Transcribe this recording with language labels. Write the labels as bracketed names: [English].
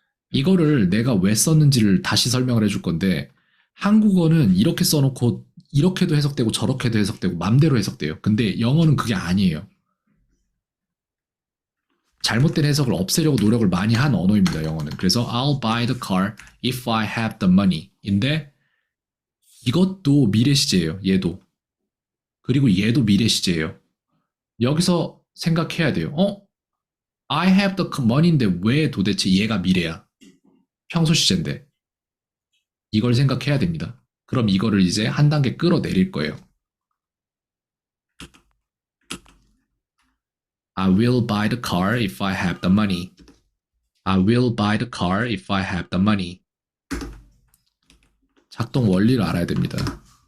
[Korean] 이거를 내가 왜 썼는지를 다시 설명을 해줄 건데 한국어는 이렇게 써놓고 이렇게도 해석되고 저렇게도 해석되고 맘대로 해석돼요. 근데 영어는 그게 아니에요. 잘못된 해석을 없애려고 노력을 많이 한 언어입니다. 영어는. [English] 그래서 I'll buy the car if I have the money. [Korean] 인데 이것도 미래 시제예요. 얘도. 그리고 얘도 미래 시제예요. 여기서 생각해야 돼요. [English] I have the money [Korean] 인데 왜 도대체 얘가 미래야? 평소 시제인데. 이걸 생각해야 됩니다. 그럼 이거를 이제 한 단계 끌어내릴 거예요. [English] I will buy the car if I have the money. I will buy the car if I have the money. [Korean] 작동 원리를 알아야 됩니다.